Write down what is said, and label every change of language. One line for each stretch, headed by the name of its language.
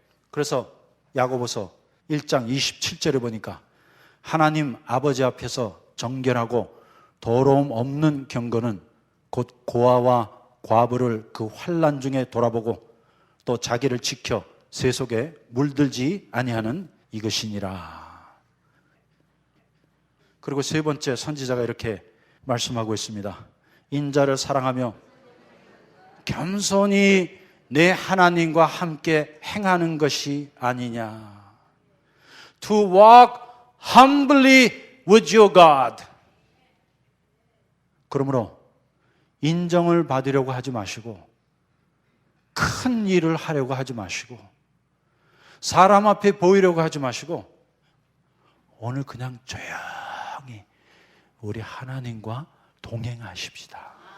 Korean: 그래서 야고보서 1장 27절에 보니까 하나님 아버지 앞에서 정결하고 더러움 없는 경건은 곧 고아와 과부를 그 환난 중에 돌아보고 또 자기를 지켜 세속에 물들지 아니하는 이것이니라. 그리고 세 번째 선지자가 이렇게 말씀하고 있습니다. 인자를 사랑하며 겸손히 내 하나님과 함께 행하는 것이 아니냐.
English: To walk humbly with your God.
Korean: 그러므로 인정을 받으려고 하지 마시고 큰 일을 하려고 하지 마시고 사람 앞에 보이려고 하지 마시고 오늘 그냥 조용히 우리 하나님과 동행하십시다.